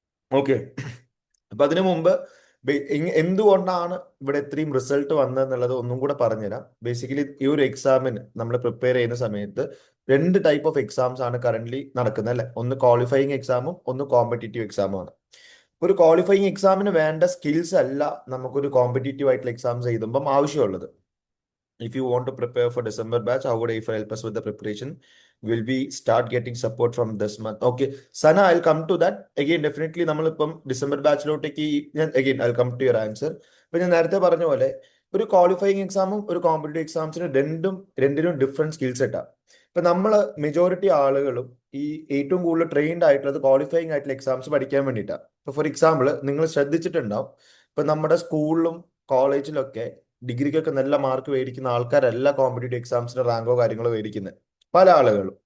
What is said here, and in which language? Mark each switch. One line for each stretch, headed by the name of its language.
Malayalam: Okay, അപ്പൊ അതിനു മുമ്പ് എന്തുകൊണ്ടാണ് ഇവിടെ ഇത്രയും റിസൾട്ട് വന്നതെന്നുള്ളത് ഒന്നും കൂടെ പറഞ്ഞുതരാം. ബേസിക്കലി ഈ ഒരു എക്സാമിന് നമ്മൾ പ്രിപ്പയർ ചെയ്യുന്ന സമയത്ത് 2 ടൈപ്പ് ഓഫ് എക്സാംസ് ആണ് കറന്റ് നടക്കുന്നത് അല്ലെ? ഒന്ന് ക്വാളിഫയിങ് എക്സാമും ഒന്ന് കോമ്പറ്റീറ്റീവ് എക്സാമും ആണ്. ഒരു ക്വാളിഫയിങ് എക്സാമിന് വേണ്ട സ്കിൽസ് അല്ല നമുക്കൊരു കോമ്പറ്റീറ്റീവ് ആയിട്ടുള്ള എക്സാംസ് എഴുതുമ്പം ആവശ്യമുള്ളത്.
English: If you want to prepare for December batch, how would I help us with the preparation? Will we start getting support from this month? Okay, Sana, I'll come to that. Again, definitely
Malayalam: നമ്മളിപ്പം December ബാച്ചിലോട്ടേക്ക്
English: again, I'll come to your answer.
Malayalam: ഇപ്പൊ ഞാൻ നേരത്തെ പറഞ്ഞ പോലെ ഒരു qualifying എക്സാമും ഒരു competitive എക്സാംസിനും രണ്ടിനും ഡിഫറെന്റ് സ്കിൽ സെറ്റാണ്. ഇപ്പൊ നമ്മള് മെജോറിറ്റി ആളുകളും ഈ ഏറ്റവും കൂടുതൽ ട്രെയിൻഡ് ആയിട്ടുള്ളത് ക്വാളിഫയിങ് ആയിട്ടുള്ള എക്സാംസ് പഠിക്കാൻ വേണ്ടിയിട്ടാണ്. ഇപ്പൊ ഫോർ എക്സാമ്പിൾ നിങ്ങൾ ശ്രദ്ധിച്ചിട്ടുണ്ടാവും, ഇപ്പൊ നമ്മുടെ സ്കൂളിലും കോളേജിലൊക്കെ ഡിഗ്രിക്കൊക്കെ നല്ല മാർക്ക് മേടിക്കുന്ന ആൾക്കാരല്ല കോമ്പറ്റീറ്റീവ് എക്സാംസിന് റാങ്കോ കാര്യങ്ങളോ മേടിക്കുന്നത്, പല ആളുകളും.